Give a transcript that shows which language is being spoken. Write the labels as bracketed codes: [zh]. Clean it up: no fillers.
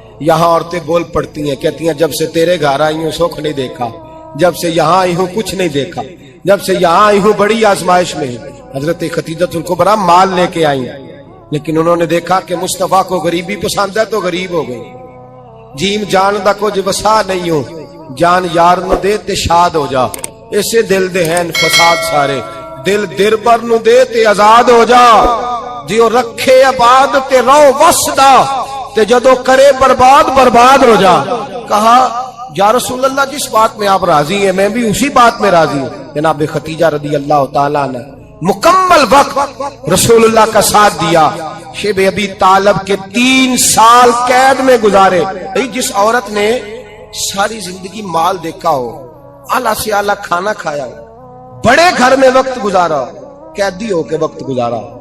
[ur] یہاں عورتیں بول پڑتی ہیں، کہتی ہیں جب سے تیرے گھر آئی ہوں سکھ نہیں دیکھا، جب سے یہاں آئی ہوں کچھ نہیں دیکھا، جب سے یہاں آئی ہوں بڑی آزمائش میں. حضرت خدیجہ الکبریٰ مال لے کے آئی ہیں، لیکن انہوں نے دیکھا کہ مصطفیٰ کو غریبی پسند ہے تو غریب ہو گئی. [pa] جیم جان دا کچھ وسا نہیں ہوں، جان یار نو دے تے شاد ہو جا، اسے دل دے ہیں فساد سارے، دل دربر نو دے تے آزاد ہو جا. جیو رکھے آباد تے رو وسدا، تے جدو کرے برباد ہو جا. [ur] کہا یا رسول اللہ جس بات میں آپ راضی ہیں میں بھی اسی بات میں راضی ہوں. جناب خدیجہ رضی اللہ تعالیٰ نے مکمل وقت رسول اللہ کا ساتھ دیا. شیب ابی طالب کے 3 سال قید میں گزارے. جس عورت نے ساری زندگی مال دیکھا ہو، اعلیٰ سے اعلیٰ کھانا کھایا ہو، بڑے گھر میں وقت گزارا، قیدی ہو کے وقت گزارا.